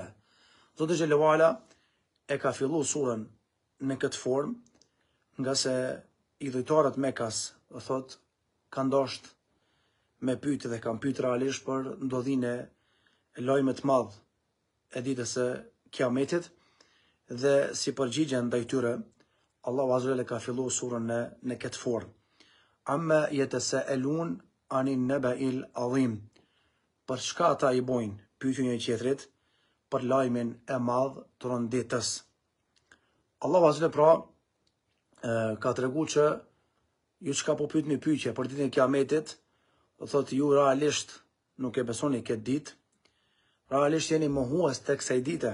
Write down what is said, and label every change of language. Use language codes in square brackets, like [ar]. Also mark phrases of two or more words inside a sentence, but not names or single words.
[sq] Zoti [ar] جل وعلا [sq] e ka fillu surën në këtë formë, nga se i dhujtarët Mekas, do thotë, kanë dashur me pyetje dhe kanë pyetur realisht për ndodhinë e lajmit të madh e ditës së Kiametit, dhe si përgjigje ndaj tyre, Allahu [ar] عز وجل [sq] ka fillu surën në këtë formë. [ar] عم يتساءلون عن النبإ العظيم. [sq] Për çka ata i bojnë pyetje një tjetrit për lajmin e madh të rënditës. Allahu azza pra ka treguar që ju çka po pyetni pyetje për ditën e Kiametit, do thotë ju realisht nuk e besoni këtë ditë, realisht jeni mohues tek kësaj dite.